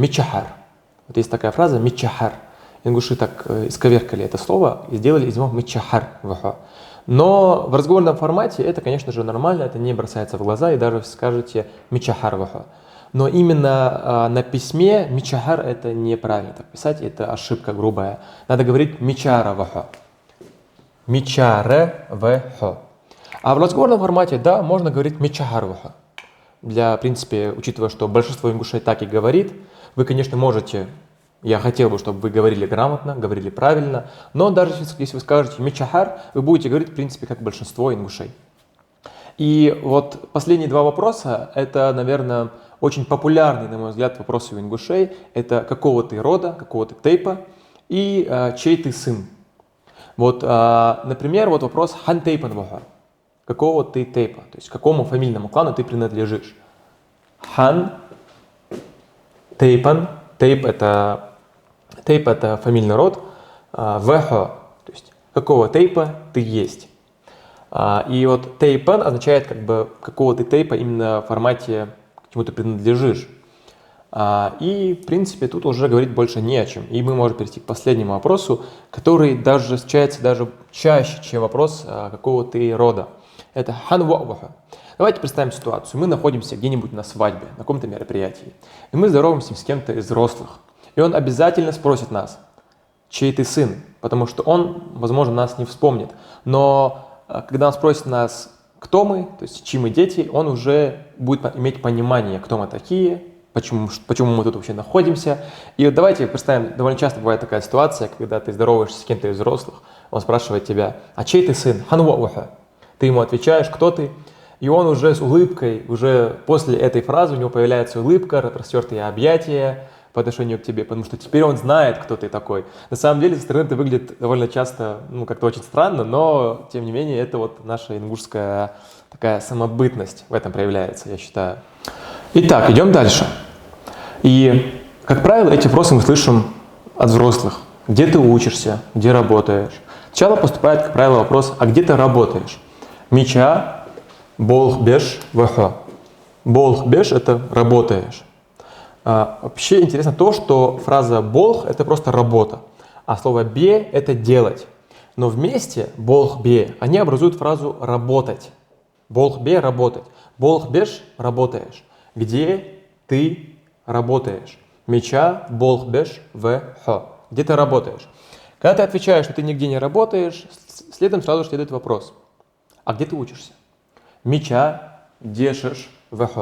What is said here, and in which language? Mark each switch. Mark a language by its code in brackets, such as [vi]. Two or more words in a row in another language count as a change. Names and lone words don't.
[ru] Вот есть такая фраза «мичахар». Ингуши так исковеркали это слово и сделали из него [inh] мичахар вахо. [ru] Но в разговорном формате это, конечно же, нормально, это не бросается в глаза, и даже скажете [inh] мичахар вахо. [ru] Но именно на письме мичахар это неправильно так писать, это ошибка грубая. Надо говорить [inh] мичара вахо. Мичаре вахо. [ru] А в разговорном формате, да, можно говорить [inh] мичахар вахо. [ru] В принципе, учитывая, что большинство ингушей так и говорит, вы, конечно, можете, я хотел бы, чтобы вы говорили грамотно, говорили правильно, но даже если вы скажете мичахар, вы будете говорить, в принципе, как большинство ингушей. И вот последние два вопроса, это, наверное, очень популярный, на мой взгляд, вопрос у ингушей. Это какого ты рода, какого ты тейпа и чей ты сын. Вот, например, вот вопрос [inh] хан тейпан ваха. [ru] Какого ты тейпа, то есть какому фамильному клану ты принадлежишь. [inh] Хан, тейпан, [ru] тейп это фамильный род, вахо, то есть какого тейпа ты есть. И вот тейпан означает как бы какого ты тейпа именно в формате, к чему ты принадлежишь. И, в принципе, тут уже говорить больше не о чем. И мы можем перейти к последнему вопросу, который даже встречается даже чаще, чем вопрос какого ты рода. [inh] Это хан ваха. [ru] Давайте представим ситуацию. Мы находимся где-нибудь на свадьбе, на каком-то мероприятии. И мы здороваемся с кем-то из взрослых. И он обязательно спросит нас, чей ты сын, потому что он, возможно, нас не вспомнит. Но когда он спросит нас, кто мы, то есть чьи мы дети, он уже будет иметь понимание, кто мы такие, почему мы тут вообще находимся. И вот давайте представим, довольно часто бывает такая ситуация, когда ты здороваешься с кем-то из взрослых, он спрашивает тебя, а чей ты сын? [inh] Хан ваха. [ru] Ты ему отвечаешь, кто ты, и он уже с улыбкой, уже после этой фразы у него появляется улыбка, распростертые объятия по отношению к тебе, потому что теперь он знает, кто ты такой. На самом деле, со стороны это выглядит довольно часто, как-то очень странно, но, тем не менее, это вот наша ингушская такая самобытность в этом проявляется, я считаю. Итак, идем дальше. И, как правило, эти вопросы мы слышим от взрослых. Где ты учишься, где работаешь? Сначала поступает, как правило, вопрос, а где ты работаешь? [inh] Мича, болх беш, вахо. Болх беш – [ru] это работаешь. Вообще интересно то, что фраза болх – это просто работа, а слово бе – это делать. Но вместе [inh] болх бе, [ru] они образуют фразу работать. [inh] Болх бе – [ru] работать. [inh] Болх беш – [ru] работаешь. Где ты работаешь? [inh] Мича, болх беш, вахо. [ru] Где ты работаешь? Когда ты отвечаешь, что ты нигде не работаешь, следом сразу следует вопрос. А где ты учишься? [inh] Мича, дешеш, вахо.